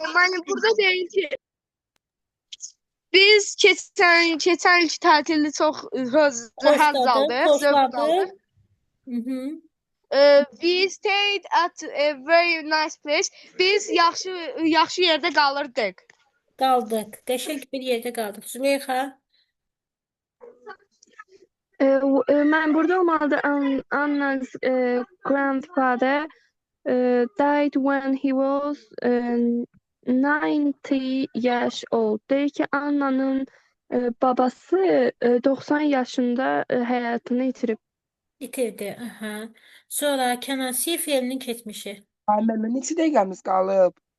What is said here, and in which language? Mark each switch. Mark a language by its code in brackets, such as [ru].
[az] Mənim burada deyir ki, biz keçən ilki tətildə çox həzz aldıq, zövq aldıq. [en] We stayed at a very nice place. [az] Biz yaxşı yerdə qalırdıq. Qaldıq. Qəşəng bir yerdə qaldıq. Züleyxa. Mən burada olmalıdır. [en] Anna's grandfather died when he was 90 years old. [az] Deyir ki, Anna'nın babası 90 yaşında həyatını itirib. İtirdi. Aha. Sonra Kenan C fiilinin keçmişi. Məndə neçə dəqiqəmiz qalıb?